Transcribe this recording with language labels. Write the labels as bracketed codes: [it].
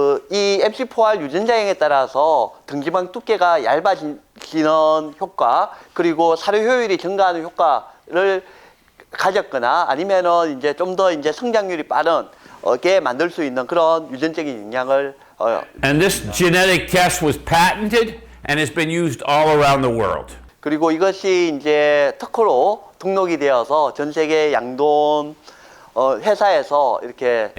[ko] 이 MC4R 유전자형에 따라서 등지방 두께가 얇아지는 효과, 그리고 사료 효율이 증가하는 효과를 가졌거나 아니면은 이제 좀 더 이제 성장률이 빠르게 만들 수 있는 그런 유전적인 영향을 [en] And this genetic test was patented and has been used all around the world. [ko] 그리고 이것이 이제 특허로 등록이 되어서 전 세계 양돈 회사에서 이렇게